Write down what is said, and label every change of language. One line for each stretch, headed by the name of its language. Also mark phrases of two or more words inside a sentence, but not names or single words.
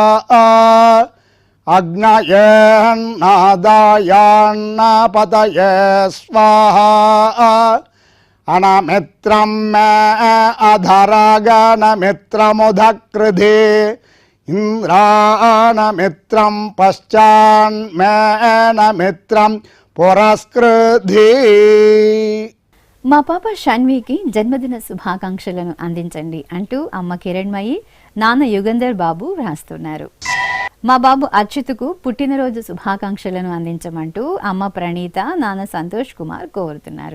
Sanskrit: अग्नयेन्नादायान्नापतये स्वाहा अनमित्रं मे अधरागनमित्रमुधकृधि इन्द्रानमित्रं पश्चान्मेनमित्रं पुरस्कृधि.
Telugu: మా పాప షన్వికి జన్మదిన శుభాకాంక్షలను అందించండి అంటూ అమ్మ కిరణ్మయి, నాన్న యుగంధర్ బాబు వ్రాస్తున్నారు. మా బాబు అచ్యుత్కు పుట్టినరోజు శుభాకాంక్షలను అందించమంటూ అమ్మ ప్రణీత, నాన్న సంతోష్ కుమార్ కోరుతున్నారు.